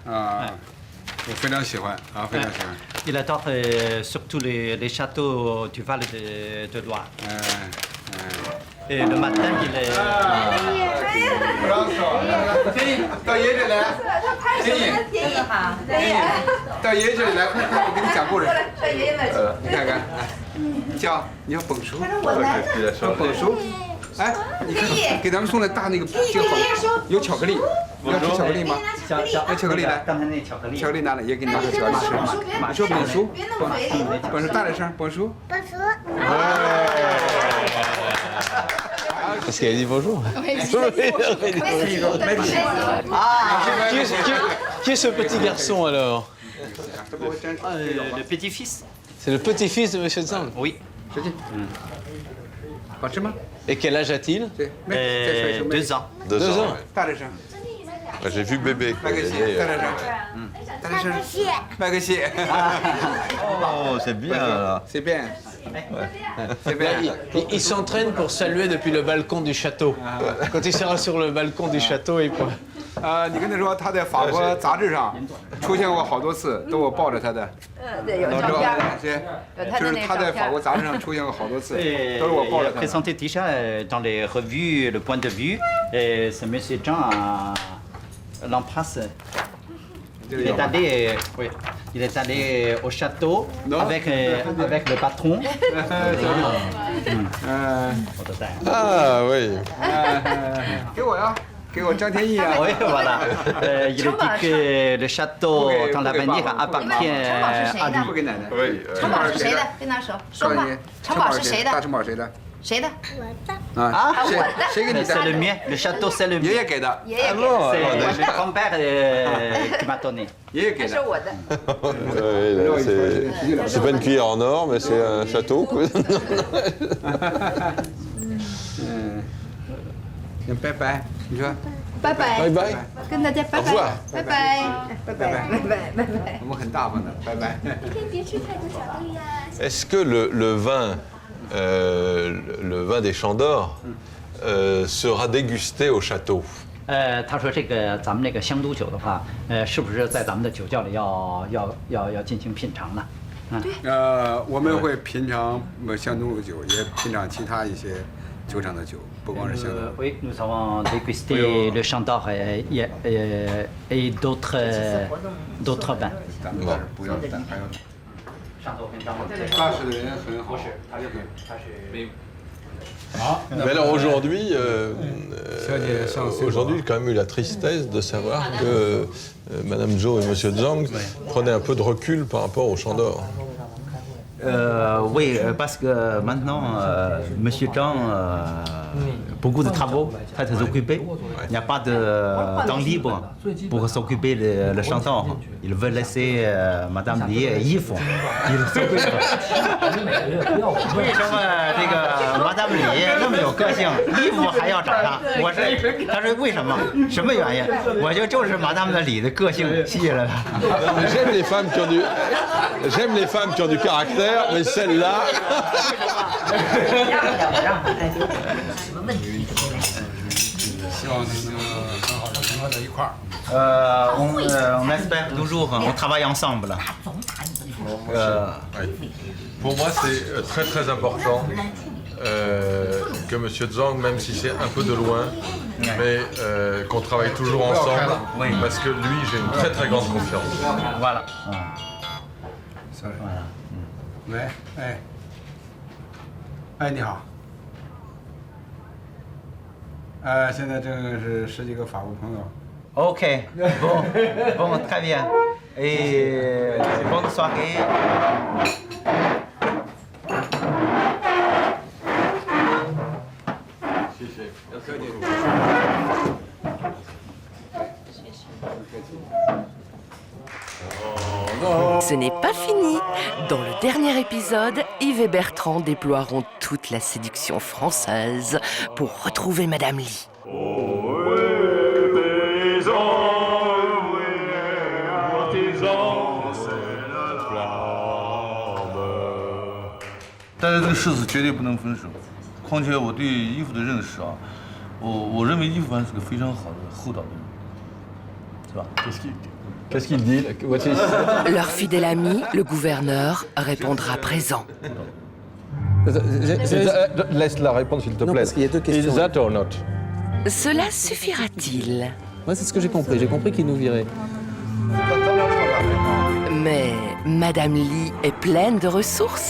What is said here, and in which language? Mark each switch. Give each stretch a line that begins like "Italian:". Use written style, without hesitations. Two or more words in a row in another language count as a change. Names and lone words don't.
Chinese: 我非常喜欢啊，非常喜欢。
French: Il adore surtout les châteaux du Val de Loire. Et le matin, il est.
Chinese: 天意，到爷爷这里来。天意，到爷爷这里来，快快，我给你讲故事。你看看，叫你要本书，本书。哎，你看，给咱们送的大那个这个好，有巧克力，要吃巧克力吗？要巧克力来。刚才那巧克力。巧克力拿来，也给你拿个巧克力吃。你说本书，本书大点声，本书。本书。
French: Parce qu'elle dit bonjour. Qui est ce petit garçon alors? Le petit-fils. C'est le petit-fils de Monsieur Zhang? Oui. Et quel âge a-t-il? 2 ans. 2 ans. J'ai vu bébé. Oh, c'est bien. C'est bien. Il s'entraîne pour saluer depuis le balcon du château. Quand il sera sur le balcon du château, il pourra.
Chinese: 你跟他说他在法国杂志上出现过好多次，都我抱着他的。对，有照片。就是他在法国杂志上出现过好多次，都是我抱着他的。
French: Présenté déjà dans les revues Le Point de Vue, c'est Monsieur Zhang l'embrasse. Il est allé au château avec le patron. Ah oui.
Chinese: 给我呀，给我张天翼啊。
French: Oui, voilà. Il dit que le château dans l'avenir appartient à lui.
Chinese: 不给奶奶。城堡是谁的？跟他说，说话。城堡是谁的？大城堡谁的？谁的？我的。啊，谁给你的？
French: C'est le mien. Le château, c'est le mien.
Chinese: 爷爷给的。爷爷给的。
French: C'est mon grand-père qui m'a donné.
Chinese: 爷爷给的。是我的。
French: C'est pas une cuillère en or, mais c'est un château.
Chinese: 拜拜，你说。拜拜。拜拜。跟大家拜拜。拜拜。拜拜。拜拜。拜拜。我们很大方的，拜拜。你可以别吃太多巧克力呀。
French: Est-ce que le vin des Champs d'Or sera dégusté au château?
Chinese: 他说这个咱们那个香都酒的话，是不是在咱们的酒窖里要进行品尝呢？我们会品尝香都的酒，也品尝其他一些酒厂的酒，不光是香都。
French: Oui, nous avons dégusté le Champ d'Or et d'autres vins.
Chinese: 咱们这儿不要单，还有。巴士的人很好，他就没有。
French: Mais alors aujourd'hui, j'ai quand même eu la tristesse de savoir que Madame Zhou et Monsieur Zhang prenaient un peu de recul par rapport aux Champs d'Or. Oui, parce que maintenant, Monsieur Zhang, beaucoup de travaux, très occupé. Il n'y a pas de temps libre pour s'occuper le Champ d'Or. Il veut laisser Madame Li vivre. Il s'occupe.
Chinese: 为什么这个 Madame Li 那么有个性，衣服还要找她？他说为什么？什么原因？我觉得就是 Madame Li 的个性吸引了他。
French: J'aime les femmes qui ont du caractère, mais celle-là.
Chinese: 希望能很好的融合在一块儿。
French: On espère toujours, on travaille ensemble. Pour moi, c'est très très important que M. Zhang, même si c'est un peu de loin, mais qu'on travaille toujours ensemble, parce que lui, j'ai une très très grande confiance. Voilà. Sorry. Voilà.
Chinese: 喂，哎，你好。现在正是十几个法国朋友。
French: Ok, bon, très bien. Et bonne soirée. Ce n'est pas fini. Dans le dernier épisode, Yves et Bertrand déploieront toute la séduction française pour retrouver Madame Lee.
Chinese: 但是这个誓词绝对不能分手。况且我对伊芙的认识啊，我认为伊芙还是个非常好的厚道的人，是吧？
French: Qu'est-ce qu'il dit? Leur fidèle ami, le gouverneur, répondra présent. Laisse la réponse, s'il te plaît. Non, parce qu'il y a deux questions.
English: Is that or not?
French: Cela suffira-t-il? Moi, c'est ce que j'ai compris. J'ai compris qu'il nous virait. Mais Madame Lee est pleine de ressources.